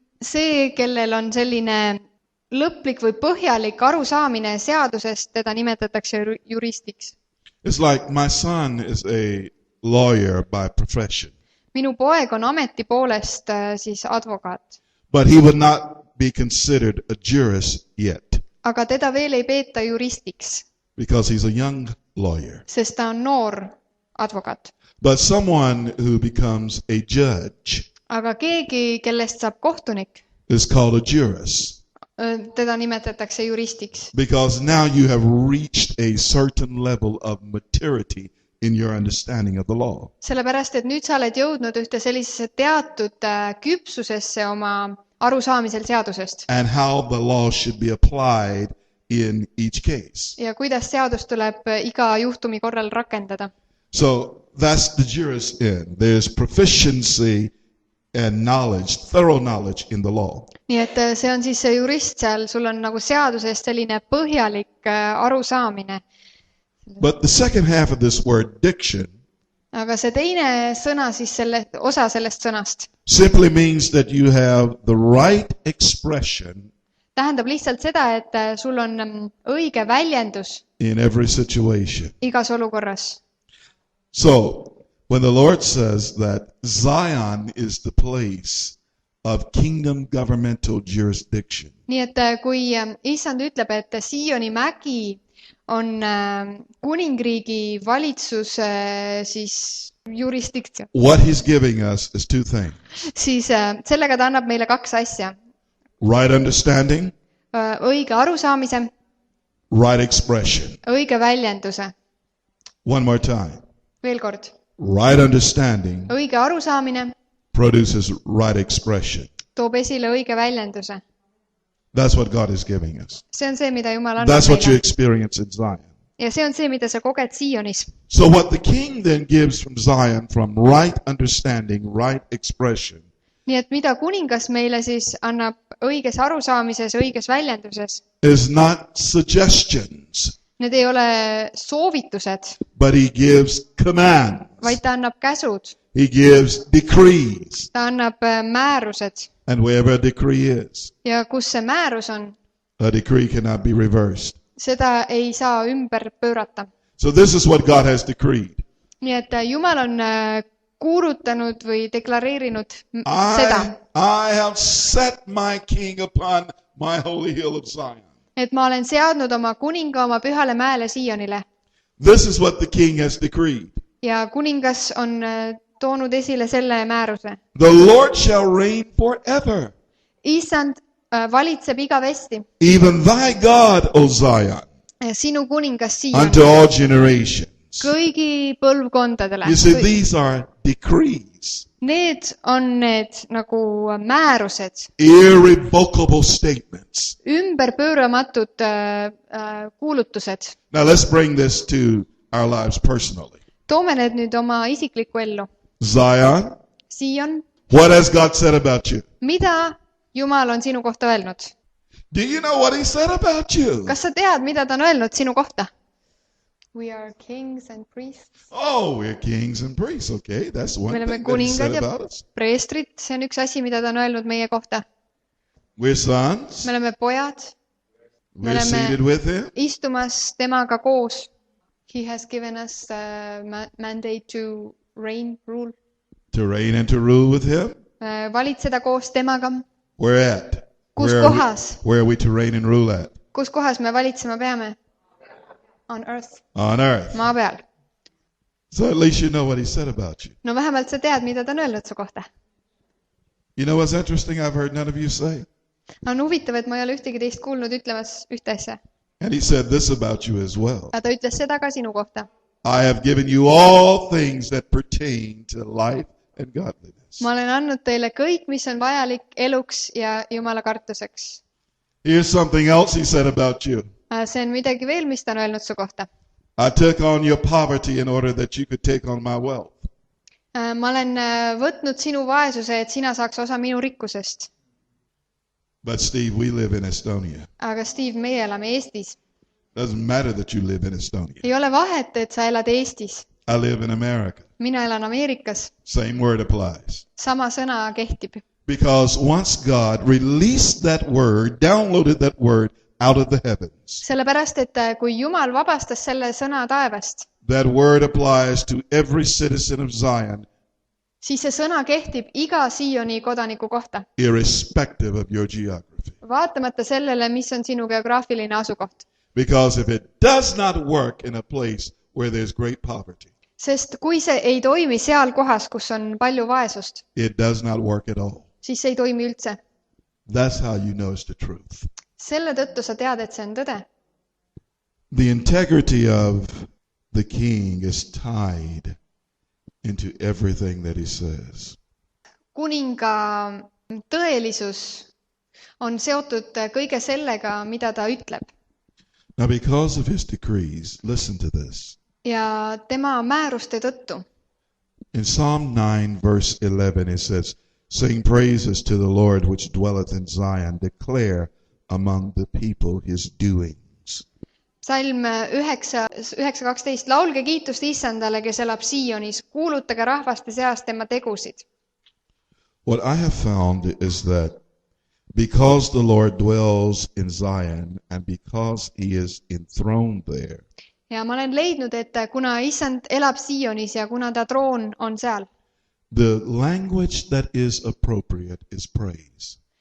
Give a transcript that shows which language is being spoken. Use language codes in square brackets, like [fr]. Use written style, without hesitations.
[et] See, kellel on selline lõplik või põhjalik arusaamine seadusest, teda nimetatakse juristiks. [en] It's like my son is a lawyer by profession, [et] Minu poeg on ameti poolest siis advokaat, [en] but he would not be considered a jurist yet [et] aga teda veel ei peeta juristiks, [en] because he's a young lawyer. [et] sest ta on noor advokaat. [en] But someone who becomes a judge [et] Aga keegi, kellest saab kohtunik, [en] is called a jurist [et] teda nimetatakse juristiks, [en] because now you have reached a certain level of maturity in your understanding of the law. [et] sellepärast, et nüüd sa oled jõudnud ühte sellisesse teatud küpsusesse oma arusaamisel seadusest [en] And how the law should be applied in each case. [et] ja kuidas seadust tuleb iga juhtumi korral rakendada. [en] So that's the jurist end. There's proficiency and knowledge, thorough knowledge in the law. [et] Nii et see on siis see jurist seal, sul on nagu seadusest selline põhjalik arusaamine. [en] But the second half of this word, diction, [et] Aga see teine sõna siis osa sellest sõnast [en] simply means that you have the right expression [et] tähendab lihtsalt seda, et sul on õige väljendus [en] in every situation. [et] igas olukorras. [en] So when the Lord says that Zion is the place of kingdom governmental jurisdiction, [et] Nii et kui issand ütleb, et SIIONi mägi on kuningriigi valitsuse siis jurisdiktsioon, [en] what he's giving us is two things. [et] siis sellega ta annab meile kaks asja. [en] Right understanding, [et] Õige arusaamise, [en] right expression. [et] õige väljenduse. [en] One more time. [et] Veel kord. [en] Right understanding [et] Õige arusaamine [en] produces right expression. [et] toob esile õige väljenduse. [en] That's what God is giving us. [et] See on see, mida Jumal annab [en] That's what you [et] meile. [en] experience in Zion. [et] Ja see on see, mida sa koged SIIONis. [en] So what the king then gives from Zion, from right understanding, right expression, [et] Nii et mida kuningas meile siis annab õiges arusaamises, õiges väljenduses, [en] is not suggestions, [et] need ei ole soovitused, [en] but he gives commands. [et] vaid ta annab käsud, [en] He gives decrees. [et] ta annab määrused. [en] And wherever a decree is, [et] Ja kus see määrus on, [en] a decree cannot be reversed. [et] seda ei saa ümber pöörata. [en] So this is what God has decreed. [et] Nii et Jumal on kuulutanud või deklareerinud seda, [en] I have set my king upon my holy hill of Zion. [et] et ma olen seadnud oma kuninga oma pühale mäele SIIONile. [en] This is what the king has decreed. [et] Ja kuningas on toonud esile selle määruse. [en] The Lord shall reign forever. [et] Issand valitseb igavesti. [en] Even thy God, O Zion. [et] sinu kuningas [en] unto [et] SIION [en] all generations. [et] kõigi põlvkondadele. [en] You see, these are decrees, [et] Need on need nagu määrused, [en] irrevocable statements. [et] ümberpööramatud kuulutused. [en] Now let's bring this to our lives personally. [et] Toome need nüüd oma isiklikku ellu. [en] Zion, [et] SIION, [en] what has God said about you? [et] mida Jumal on sinu kohta öelnud? [en] Do you know what he said about you? [et] Kas sa tead, mida ta on öelnud sinu kohta? [en] We are kings and priests. Oh, we're kings and priests. Okay, that's one [et] Me oleme [en] thing that he said [et] kuningad ja [en] about us. [et] preestrid, see on üks asi, mida ta on öelnud meie kohta. [en] We're sons. [et] Me oleme pojad, [en] We're seated with him. [et] istumas temaga koos. [en] He has given us mandate to reign, rule. To reign and to rule with him. [et] Valitseda koos temaga. [en] Where at? [et] Kus [en] Where are we- [et] kohas? [en] Where are we to reign and rule at? [et] Kus kohas me valitsema peame? [en] On earth. On earth. [et] Maa peal. [en] So at least you know what he said about you. [et] No vähemalt sa tead, mida ta on öelnud su kohta. [en] You know what's interesting? I've heard none of you say. [et] On huvitav, et ma ei ole ühtegi teist kuulnud ütlemas ühte asja. [en] And he said this about you as well. [et] Aga ta ütles seda ka sinu kohta. [en] I have given you all things that pertain to life and godliness. [et] Ma olen andnud teile kõik, mis on vajalik eluks ja Jumala kartuseks. [en] Here's something else he said about you. [et] See on midagi veel, mis ta on öelnud su kohta. [en] I took on your poverty in order that you could take on my wealth. [et] Ma olen võtnud sinu vaesuse, et sina saaks osa minu rikkusest. [en] But Steve, we live in Estonia. [et] Aga Steve, meie elame Eestis. [en] Doesn't matter that you live in Estonia. [et] Ei ole vahet, et sa elad Eestis. [en] I live in America. [et] Mina elan Ameerikas. [en] Same word applies. [et] Sama sõna kehtib. [en] Because once God released that word, downloaded that word out of the heavens, [et] Sellepärast, et kui Jumal vabastas selle sõna taevast, [en] that word applies to every citizen of Zion, [et] siis see sõna kehtib iga SIIONi kodaniku kohta. [en] irrespective of your geography. [et] Vaatamata sellele, mis on sinu geograafiline asukoht. [en] Because if it does not work in a place where there's great poverty, [et] Sest kui see ei toimi seal kohas, kus on palju vaesust, [en] it does not work at all. [et] siis see ei toimi üldse. [en] That's how you know it's the truth. [et] Selle tõttu sa tead, et see on tõde. [en] The integrity of the king is tied into everything that he says. [et] Kuninga tõelisus on seotud kõige sellega, mida ta ütleb. [en] Now, because of his decrees, listen to this. [et] Ja tema määruste tõttu. [en] In Psalm 9, verse 11, it says, sing praises to the Lord which dwelleth in Zion, declare among the people his doings. [et] Salm 9:12. Laulge kiitust Issandale, kes elab SIIONis. Kuulutage rahvaste seas tema tegusid. [en] What I have found is that because the Lord dwells in Zion and because he is enthroned there, [et] Ja ma olen leidnud, et kuna Issand elab SIIONis ja kuna ta troon on seal, [en] the language that is appropriate is praise.